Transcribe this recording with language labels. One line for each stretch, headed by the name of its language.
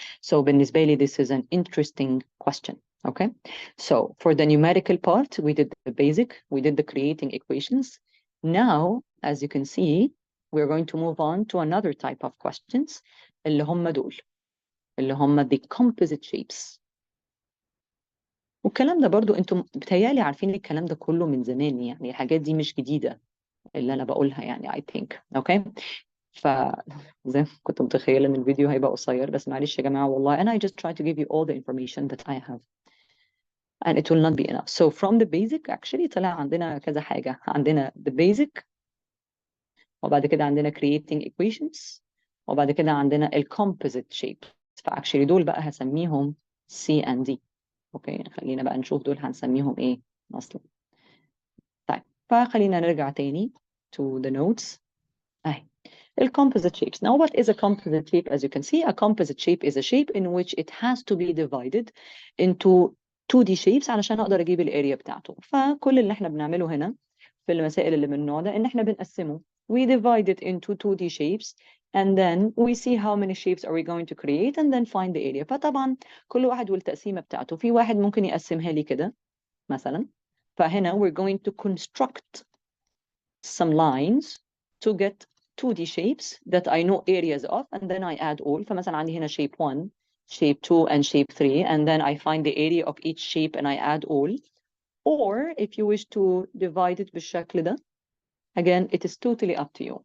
English: So
Arabic: بالنسبة لي,
English: this is an interesting question. Okay, so for the numerical part, we did the basic, we did the creating equations. Now, as you can see, we're going to move on to another type of questions,
Arabic: اللي هم دول, اللي هم
English: the composite shapes.
Arabic: والكلام ده برضو انتم بتهيالي عارفين الكلام ده كله من زمان, يعني الحاجات دي مش جديدة اللي أنا بقولها يعني,
English: I think. Okay,
Arabic: زي كنت متخيلة إن الفيديو هيبقى قصير, بس معلش يا جماعة والله,
English: and I just try to give you all the information that I have. And it will not be enough. So from the basic, actually
Arabic: طلع عندنا كذا حاجة. عندنا the basic, وبعد كده عندنا creating equations, وبعد كده عندنا ال composite shape. فاكشلي دول بقى هسميهم C and D. اوكي, خلينا بقى نشوف دول هنسميهم ايه اصلا. طيب, فخلينا نرجع تاني
English: to the notes. اهي composite shapes. Now, what is a composite shape? As you can see, a composite shape is a shape in which it has to be divided into 2D shapes
Arabic: علشان أقدر أجيب الاريا بتاعته. فكل اللي احنا بنعمله هنا في المسائل اللي من النوع ده إن احنا بنقسمه.
English: We divide it into 2D shapes, and then we see how many shapes are we going to create, and then find the area.
Arabic: فطبعا كل واحد والتقسيمة بتاعته. في واحد ممكن يقسمها لي كده مثلا.
English: فهنا we're going to construct some lines to get 2D shapes that I know areas of, and then I add all. فمثلا عندي هنا shape 1, shape 2, and shape 3, and then I find the area of each shape and I add all. Or if you wish to divide it
Arabic: بالشكل ده,
English: again, it is totally up to you.